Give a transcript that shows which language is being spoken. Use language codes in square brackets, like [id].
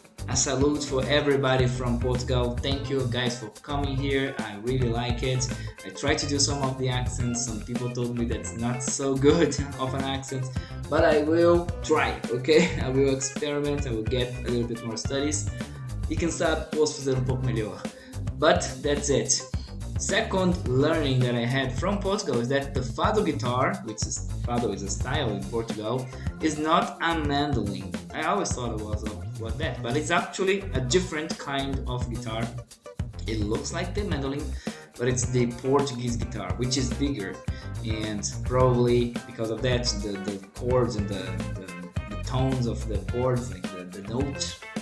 [en] A salute for everybody from Portugal. Thank you guys for coming here. I really like it. I try to do some of the accents. Some people told me that's not so good of an accent, but I will try, okay? I will experiment. I will get a little bit more studies. [pt] E quem sabe posso fazer pouco melhor. [en] But that's it. Second learning that I had from Portugal is that the fado guitar, which is fado is a style in Portugal, is not a mandolin. I always thought it was that, but it's actually a different kind of guitar. It looks like the mandolin, but it's the Portuguese guitar, which is bigger, and probably because of that, the chords and the tones of the chords, like the notes,